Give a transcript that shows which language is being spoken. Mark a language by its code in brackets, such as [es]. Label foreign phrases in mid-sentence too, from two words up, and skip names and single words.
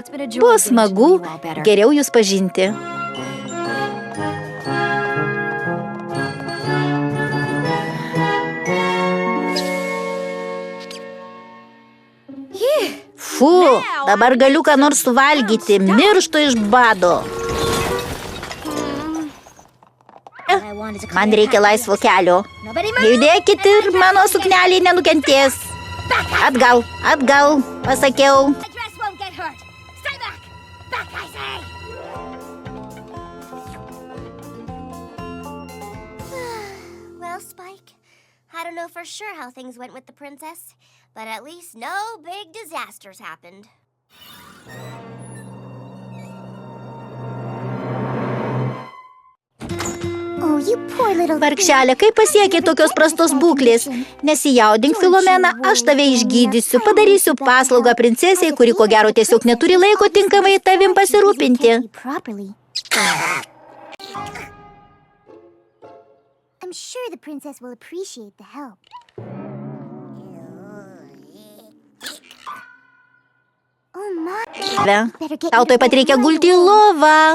[lt] Buvo smagu, geriau jūs pažinti. Fu, dabar galiu ką nors suvalgyti. Mirštu iš bado. Man reikia laisvo kelio. Judėkit ir mano suknelė nenukentės. Atgal, atgal, pasakiau. [en] Well, Spike, I don't know for sure how things went with the princess, but at least no big disasters happened. [lt] Vargšelė, kaip pasiekė tokios prastos būklės? Nesijaudink, Filomena, aš tave išgydysiu, padarysiu paslaugą princesei, kuri ko gero tiesiog neturi laiko tinkamai tavim pasirūpinti. [en] I'm sure the princess will appreciate the help. Oh my. [lt] Tau tuoj pat reikia gulti į lovą.